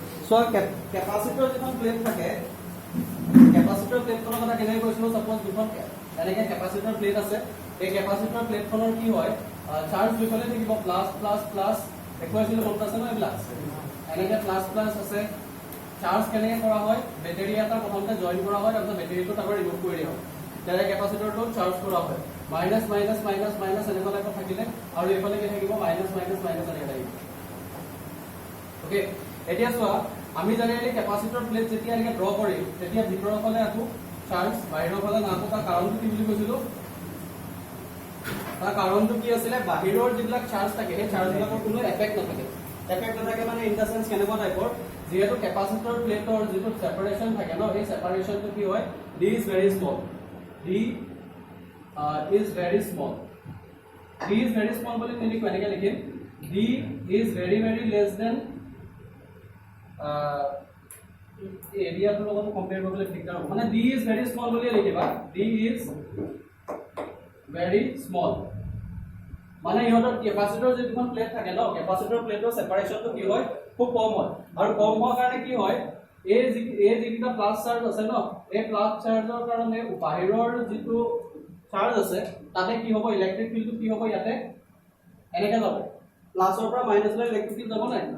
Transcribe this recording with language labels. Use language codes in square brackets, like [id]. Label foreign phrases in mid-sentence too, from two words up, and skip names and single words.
[en] so capacitor [as] যিখন প্লেট থাকে [en] capacitor plate [as] কথা কেনে কৈছিলো সাপোজ দুখন এনেকে [en] capacitor plate [as] আছে এই [en] capacitor plate [as] কি হয় চাৰ্জ দুফালে থাকিব [en] plus plus plus [as] একোছিল মনত আছে ন এইবিলাক এনেকে [en] plus plus [as] আছে চাৰ্জ কেনে কৰা হয় বেটাৰি এটা প্ৰথমতে জয়েন কৰা হয় তাৰপিছত বেটাৰিটো তাৰ ৰিমুভ কৰি দিয়া হয় তাৰে ক্যাপাসিটৰটো চাৰ্জ কৰা হয় [en] minus minus minus minus [as] এনেকুৱা টাইপৰ থাকিলে আৰু এইফালে কি থাকিব [en] minus minus minus [as] এনেকৈ থাকিব ওকে এতিয়া চোৱা আমি জেনেৰেলি [en] capacitor plate [as] যেতিয়া এনেকৈ ড্ৰ কৰিম তেতিয়া ভিতৰৰ ফালে আকৌ চাৰ্জ বাহিৰৰ ফালে নাকো তাৰ কাৰণটো কি বুলি কৈছিলো তাৰ কাৰণটো কি আছিল বাহিৰৰ যিবিলাক চাৰ্জ থাকে সেই চাৰ্জবিলাকৰ কোনো এফেক্ট নাথাকে মানে [en] in the sense [as] কেনেকুৱা টাইপৰ যেহেতু [en] capacitor plate [as] যিটো সেপাৰেশন থাকে ন এই সেপাৰেশনটো কি হয় [en] d is very small [as] বুলি আমি কেনেকৈ লিখিম [en] d is very less than [as] এৰিয়াটোৰ লগত কম্পেয়াৰ কৰিবলৈ দিগদাৰ হ'ব মানে [en] d is very small [as] বুলি লিখিবা [en] d is very small [as] মানে ইহঁতৰ ক্যাপাসিটৰ যিখন প্লেট থাকে ন [en] capacitor plate [as] সেপাৰেশনটো কি হয় খুব কম হয় আৰু কম হোৱাৰ কাৰণে কি হয় এই যিটা [en] plus charge [as] আছে ন এই প্লাস চাৰ্জৰ কাৰণে বাহিৰৰ যিটো চাৰ্জ আছে তাতে কি হ'ব [en] electric field [as] কি হ'ব ইয়াতে এনেকৈ যাব প্লাসৰ পৰা মাইনাসলৈ [en] electric field [as] যাব নাই